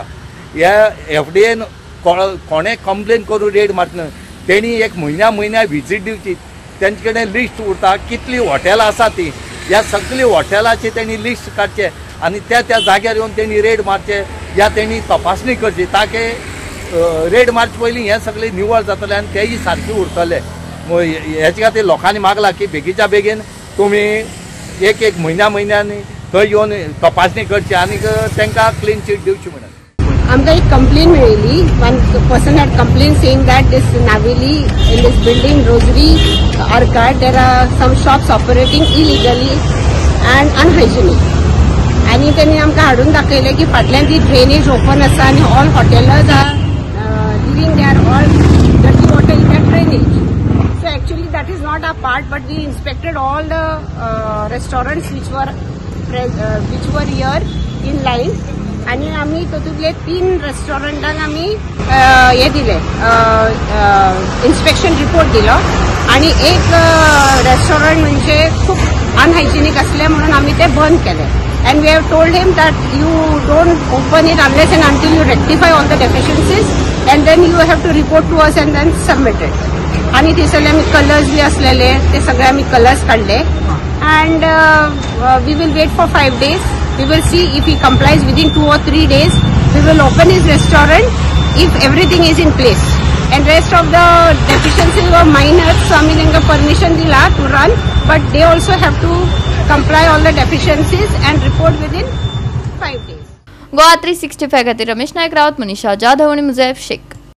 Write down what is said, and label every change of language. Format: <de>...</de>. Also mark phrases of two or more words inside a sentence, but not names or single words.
<kok>ह्या एफडीएन कोणें कंप्लेन करून रेड मारता तेणी एक म्हयन्या विजीट दिवची, तेंचे कडेन लिस्ट उरता कितली हॉटेलां आसा ती, ह्या सगळी हॉटेलाची तेणी लिस्ट काडचे आनी त्या जाग्यार येवन तेणी रेड मारचे या तेणी तपासणी करची ताकी रेड मारचे पयलीं हें सगळें निवळ जातलें आनी तेय सारकें उरतलें। हेचे खातीर लोकांनी मागला की बेगीच्या बेगीन तुमी एक म्हयन्यांनी थंय येवन तपासणी करची आनी तांकां क्लीन चीट दिवची म्हणून। आमकां एक कंप्लेन मेळिल्ली,</kok> <en>one person had complaint saying that this Naveli in this building Rosary Arcade there are some shops operating illegally and unhygienic</en> <kok>आणि त्यांनी आमकां हाडून दाखयलें की फाटल्यान ती ड्रेनेज ओपन आसा आणि</kok> <en>all hoteliers are living there ऑल dirty water in that drainage. So actually that is not our part, but we inspected all the restaurants which were here in line</en> <kok>आणि आम्ही तातूंतले 3 रेस्टॉरंटांक आम्ही हे दिले इन्स्पेक्शन रिपोर्ट दिलो आणि एक रेस्टॉरंट म्हणजे खूप अनहायजिनिक असले म्हणून आम्ही ते बंद केले</kok> <en>and we have told him that you don't open it unless and until you rectify all the deficiencies and then you have to report to us and then submit it</en> <kok>आणि ते सगळे आम्ही कलर्स बी असलेले ते सगळे आम्ही कलर्स काढले</kok> <en>and we will wait for 5 days. We will see if he complies within 2 or 3 days. We will open his restaurant if everything is in place. And rest of the deficiencies were minor. So I mean, permission dila to run, but they also have to comply all the deficiencies and report within 5 days.</en> <kok>गोवा 365 खातीर रमेश नायक रावत, मनीषा जाधव आणि मुझैफ शेख।</kok>